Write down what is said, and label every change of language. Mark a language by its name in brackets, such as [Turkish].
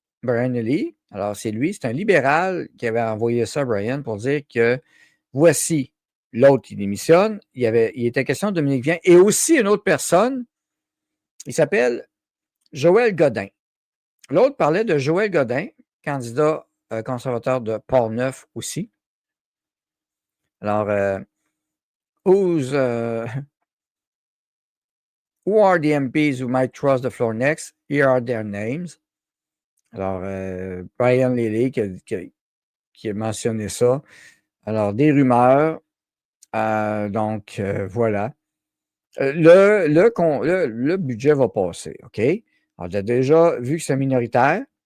[French] Brian Lilley, alors c'est lui, c'est un libéral qui avait envoyé ça à Brian pour dire que voici l'autre qui démissionne. Il était question de Dominique Vien et aussi une autre personne. Il s'appelle Joël Godin. L'autre parlait de Joël Godin, candidat conservateur de Port-Neuf aussi. Alors, [English] who are the MPs who might cross the floor next? Here are their names. [French] Alors, Brian Lilley qui a mentionné ça. Alors, des rumeurs. Donc, voilà. Le budget va passer, OK? Alors, tu as déjà vu que c'est minoritaire.